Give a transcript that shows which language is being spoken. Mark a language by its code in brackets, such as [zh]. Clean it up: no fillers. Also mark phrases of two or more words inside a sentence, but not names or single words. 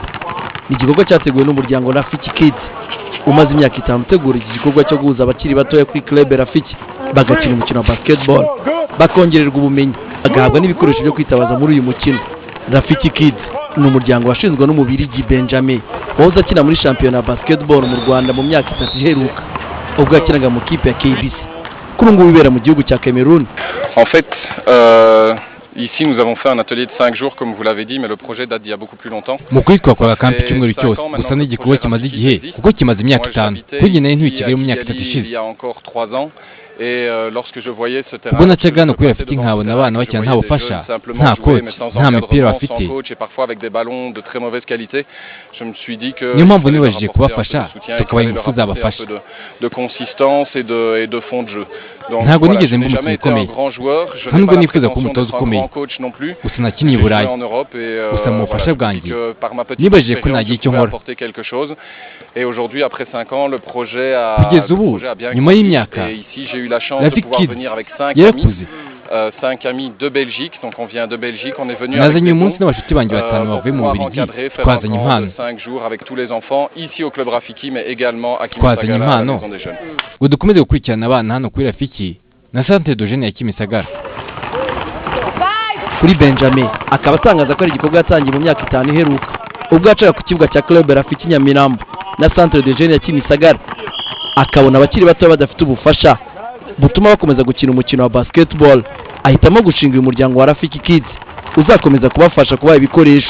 [rw] Ni igikorwa cyateguwe n'umuryango Rafiki Kids umaze imyaka 5 utegura iki gikorwa cyo guhuza abakiri batoya kuri Club Rafiki bagakina umukino wa basketball, bakongererwa ubumenyi, agahabwa n'ibikoresho byo kwitabaza muri uyu mukino. Rafiki Kids ni umuryango washinzwe n'umubirigi Benjamin wahoze akina muri shampiyona ya basketball mu Rwanda mu myaka 3 iheruka ubwo yakinaga mu kipe ya KBC. Kuri ngo bibera mu gihugu cya Cameroun. [fr] En fait, ici nous avons fait un atelier de 5 jours comme vous l'avez dit, mais le projet date d'il y a beaucoup plus longtemps. [rw] Mukuri twakora kampi cyumweru cyose gusa n'igikorwa kimaze igihe kuko kimaze imyaka 5 kugira ntwikire mu myaka 3 ishize. [fr] Il y a encore 3 ans. Et lorsque je voyais ce terrain, [rw] ubwo nacaga no kuri Rafiki nkabona abana bakina nta bufasha, nta coach, nta mipira bafite, [fr] et parfois avec des ballons de très mauvaise qualité, je me suis dit que [rw] niyo mpamvu nibajije kubafasha tukabaha ingufu zabafasha [fr] de consistance et de fond de jeu. [rw] Ntabwo nigeze mba umukinnyi ukomeye, nubwo nifuza kuba umutoza ukomeye, gusa nakiniye i Burayi, gusa mu bufasha bwanjye nibajije ko nagiye icyo nkora. [fr] Et aujourd'hui, après 5 ans, le projet a [rw] nyuma y'imyaka [fr] ici j'ai eu la chance de pouvoir venir avec 5 amis de Belgique. Donc on vient de Belgique, on est venu [rw] nazanye umunsi n'abashuti banjye batanu bavuye mu Bubiligi, twazanye impano [fr] 5 jours avec tous les enfants ici au club Rafiki, mais également à Kimisagara, à la maison des jeunes. [rw] Ngo dukomeze gukurikirana abana hano kuri Rafiki na Centre de Jeunes ya Kimisagara. Kuri Benjamin akaba atangaza ko ari igikorwa yatangiye mu myaka 5 iheruka ubwo yacaga ku kibuga cya Club Rafiki Nyamirambo na Centre de Jeunes ya Kimisagara, akabona abakiri bato badafite ubufasha butuma bakomeza gukina umukino wa basketball, ahitamo gushinga uyu muryango wa Rafiki Kids uzakomeza kubafasha kubaha ibikoresho.